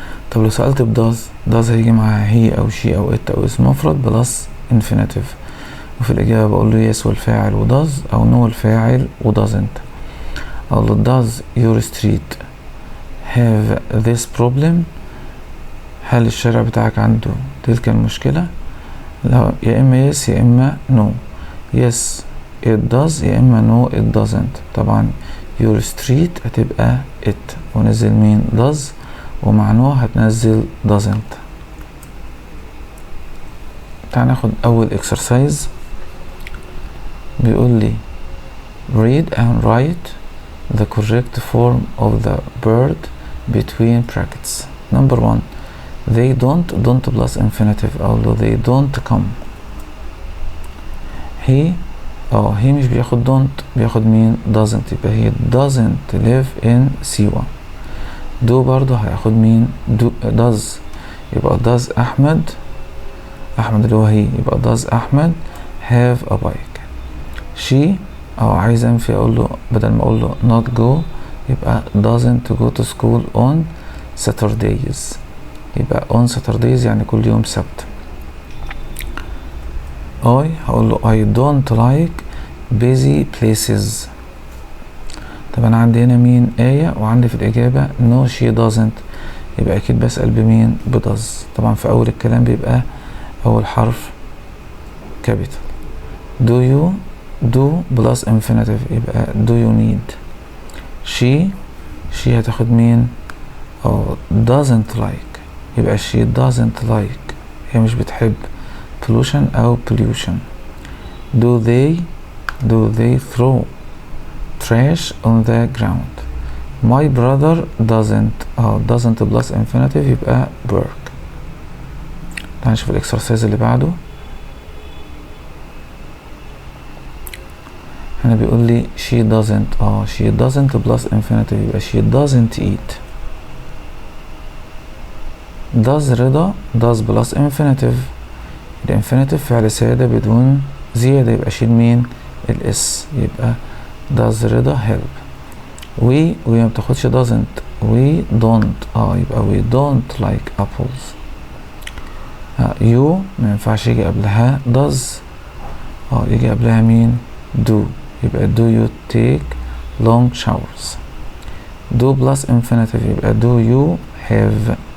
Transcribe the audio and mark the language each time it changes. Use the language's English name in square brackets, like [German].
[Arabic] طب لو سألت بداز، داز هيجي معاها هي او شي او ات او اسم مفرد بلس infinitive، وفي الإجابة بقول له yes والفاعل وداز أو no والفاعل ودازنت. أقول له [English] does your street have this problem؟ [Arabic] هل الشارع بتاعك عنده تلك المشكلة؟ لا، يا إما yes يا إما no. [English] yes it does [Arabic] يا إما [English] no it doesn't. [Arabic] طبعا [English] your street [Arabic] هتبقى it ونزل مين؟ does، ومع no هتنزل doesn't. تعال ناخد أول exercise. بيقول لي [English] read and write the correct form of the verb between brackets. number 1 they don't plus infinitive. [Arabic] أقول له [English] they don't come. [Arabic] he مش بياخد don't، بياخد مين؟ doesn't، يبقى هي [English] doesn't live in [Arabic] سيوة. do برضه هياخد مين؟ does، يبقى does أحمد اللي هو هي، يبقى does أحمد [English] have a bike. [Arabic] she او عايز انفي اقول له بدل ما اقول له not go يبقى [English] doesn't go to school on Saturdays. [Arabic] يبقى [English] on Saturdays [Arabic] يعني كل يوم سبت. هقول له [English] I don't like busy places. [Arabic] طب انا عندي هنا مين؟ آية، وعندي في الإجابة [English] no she doesn't، [Arabic] يبقى أكيد بسأل بمين؟ بدز. طبعا في أول الكلام بيبقى أول حرف capital. [English] do you do plus infinitive [Arabic] يبقى [English] do you need. [Arabic] she هتاخد مين؟ doesn't like يبقى [English] she doesn't like، [Arabic] هي مش بتحب pollution أو pollution. [English] do they throw trash on the ground. my brother doesn't plus infinitive [Arabic] يبقى [English] work. [Arabic] تعال نشوف الاكسرسايز اللي بعده. هنا بيقول لي [English] she doesn't plus infinitive يبقى she doesn't eat. [Arabic] does رضا [English] does plus infinitive، [Arabic] الانفينيتيف فعل سادة بدون زيادة يبقى شيل مين؟ الاس، يبقى [English] does رضا help. we [Arabic] ما بتاخدش [English] doesn't we don't يبقى we don't like apples. [Arabic] you ما ينفعش يجي قبلها does يجي قبلها مين؟ do يبقى [English] do you take long showers. do plus infinitive [Arabic] يبقى [English] do you have.